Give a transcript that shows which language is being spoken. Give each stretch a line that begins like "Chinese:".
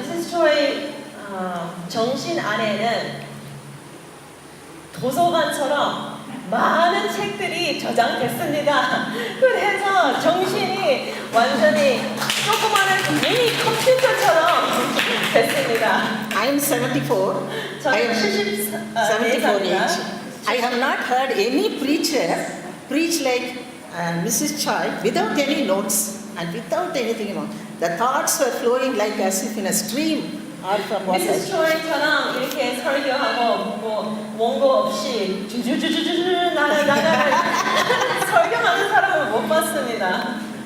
Korean: Choi 정신 안에는 도서관처럼 많은 책들이 저장됐습니다. 그래서 정신이 완전히 조그마한 미니 컴퓨터처럼 됐습니다.
English: I am 74. I am 74 age. I have not heard any preacher preach like Mrs. Choi without any notes and without anything. The thoughts were flowing like as if in a stream. Mrs.
Korean: Choi처럼 이렇게 설교하고 원고 없이 주주주주주 나가 설교하는 사람을 못 봤습니다.